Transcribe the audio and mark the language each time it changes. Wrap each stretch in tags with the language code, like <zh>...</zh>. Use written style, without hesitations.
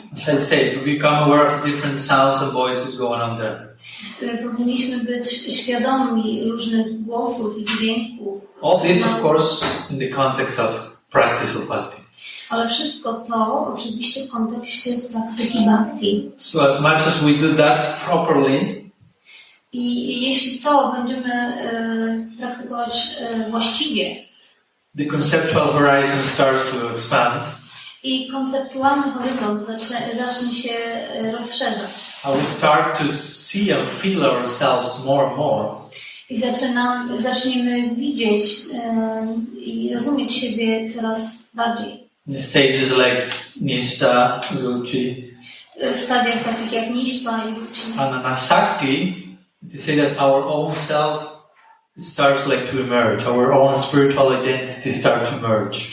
<en>As I say, to become aware of different sounds and voices going on there.</en> <pl>Powinniśmy być świadomi różnych głosów i dźwięków.</pl> <en>All this, of course, in the context of practice of bhakti.</en> <pl>Ale wszystko to oczywiście w kontekście praktyki bhakti.</pl> <en>So as much as we do that properly,</en> <pl>i jeśli to będziemy praktykować właściwie,</pl> <en>the conceptual horizon starts to expand.</en> <pl>I konceptualny horyzont zacznie się rozszerzać.</pl> <en>We start to see and feel ourselves more and more.</en> <pl>I zaczniemy widzieć i rozumieć siebie coraz bardziej.</pl> <en>In stages like nishta, ruchi,</en> <pl>w stadiach takich jak niśpa i ruchi.</pl> <en>And anasakti, they say that our own self starts like to emerge, our own spiritual identity starts to emerge.</en>